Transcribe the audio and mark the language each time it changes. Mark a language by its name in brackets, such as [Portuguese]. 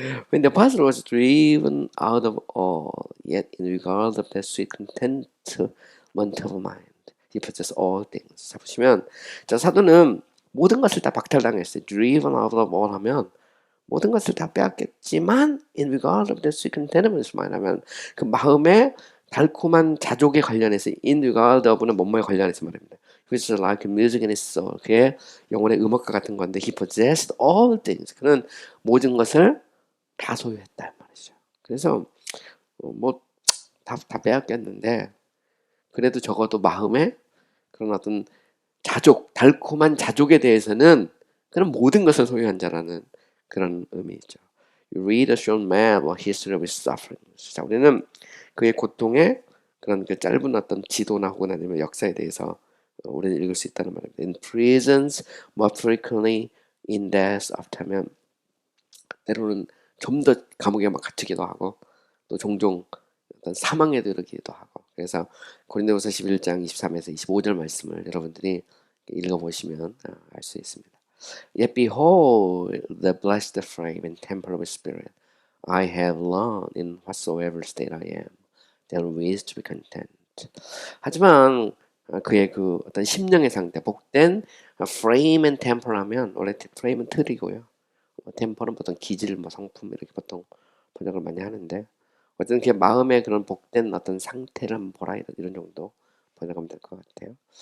[English] When the apostle was driven out of all, yet in regard of that sweet contentment of mind, he possessed all things. [Korean] 자 보시면 자 사도는 모든 것을 다 박탈당했어요. [English] Driven out of all [Korean] 하면 모든 것을 다 빼앗겼지만 [English] in regard of that sweet contentment of mind [Korean] 하면 그 마음의 달콤한 자족에 관련해서 [English] in regard of [Korean] 는 뭐뭐에 관련해서 말입니다. [English] which is like music in his soul. [Korean] 그의 영혼의 음악과 같은 건데 [English] he possessed all things. [Korean] 그는 모든 것을 다 소유했다 말이죠. 그래서 뭐 다 빼앗겼는데 그래도 적어도 마음에 그런 어떤 자족, 달콤한 자족에 대해서는 그는 모든 것을 소유한 자라는 그런 의미죠. [English] You read a short map or history of his sufferings. [Korean] 자, 우리는 그의 고통의 그런 그 짧은 어떤 지도나 혹은 아니면 역사에 대해서 우리는 읽을 수 있다는 말입니다. [English] In prisons, more frequently in death [Korean] 하면 때로는 좀 더 감옥에 막 갇히기도 하고 또 종종 어떤 사망에 이르기도 하고 그래서 고린도후서 11장 23에서 25절 말씀을 여러분들이 읽어보시면 알 수 있습니다. [English] Yet behold the blessed frame and temple of spirit I have learned in whatsoever state I am there is to be content. [Korean] 하지만 그의 그 어떤 심령의 상태 복된 [English] frame and temple [Korean] 하면 원래 프레임은 틀이고요. 템플은 보통 기질, 뭐 성품 이렇게 보통 번역을 많이 하는데 어쨌든 그 마음의 그런 복된 어떤 상태를 한번 보라 이런 정도 번역하면 될 것 같아요.